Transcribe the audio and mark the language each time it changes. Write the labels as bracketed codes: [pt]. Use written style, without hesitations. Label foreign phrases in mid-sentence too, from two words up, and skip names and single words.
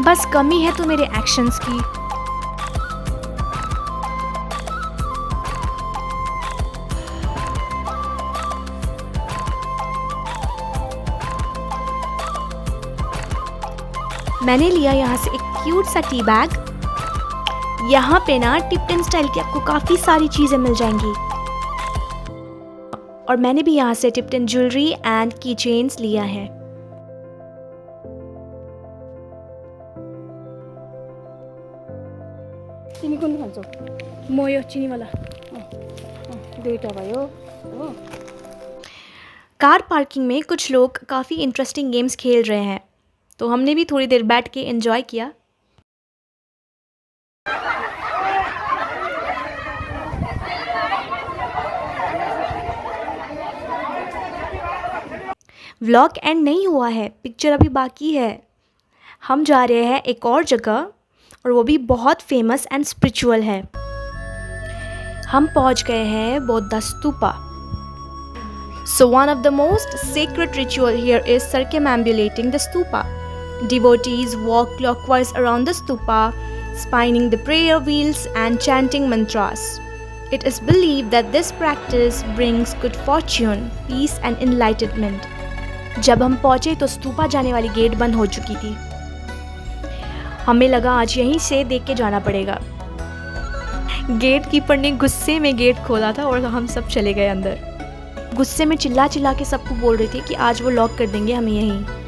[hi] बस कमी है तो मेरे एक्शंस की। मैंने लिया यहाँ से एक क्यूट सा [en] tea bag. [hi] यहाँ पे ना टिप्टन स्टाइल की आपको काफ़ी सारी चीज़ें मिल जाएंगी। और मैंने भी यहाँ से टिप्टन [en] jewellery and key chains [hi] लिया है। [ne] तिमी कुन खान्छौ? म यो चिनी वाला। दुईटा भयो हो। [en] car parking [hi] में कुछ लोग काफ़ी [en] interesting games [hi] खेल रहे हैं, तो हमने भी थोड़ी देर बैठ के एंजॉय किया। [en] vlog end [hi] नहीं हुआ है, पिक्चर अभी बाकी है। हम जा रहे हैं एक और जगह, और वो भी बहुत [en] famous and spiritual [hi] है। हम पहुंच गए हैं बौद्ध स्तूपा। [en] So one of the most sacred ritual here is circumambulating the stupa. Devotees walk clockwise around the stupa, spinning the prayer wheels and chanting mantras. It is believed that this practice brings good fortune, peace and enlightenment. [hi] जब हम पहुँचे तो स्तूपा जाने वाली गेट बंद हो चुकी थी। हमें लगा आज यहीं से देख के जाना पड़ेगा। गेट कीपर ने गुस्से में गेट खोला था और हम सब चले गए अंदर। गुस्से में चिल्ला चिल्ला के सबको बोल रहे थे कि आज वो लॉक कर देंगे हमें यहीं।